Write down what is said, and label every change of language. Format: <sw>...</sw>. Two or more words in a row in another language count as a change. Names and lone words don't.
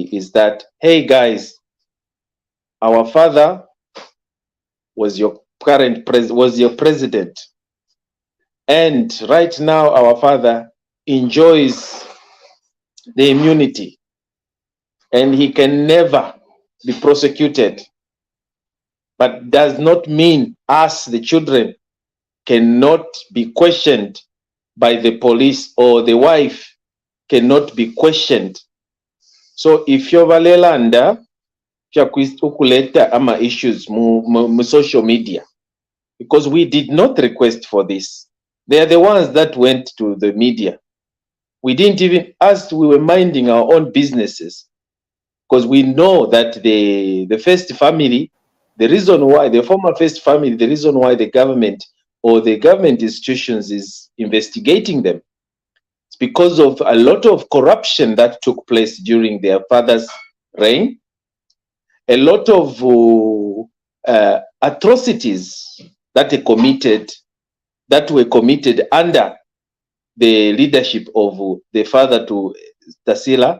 <en>is that, hey guys, our father was your president, and right now our father enjoys the immunity and he can never be prosecuted, but does not mean us, the children, cannot be questioned by the police, or the wife cannot be questioned. So if you're</en> <bem>valelanda ukuleta ama</bem> <en>issues mu social media, because we did not request for this. They are the ones that went to the media. We didn't even, as we were minding our own businesses, because we know that the first family, the reason why, the former first family, the reason why the government or the government institutions is investigating them, it's because of a lot of corruption that took place during their father's reign, a lot of atrocities that were committed under the leadership of the father to Tasila.</en>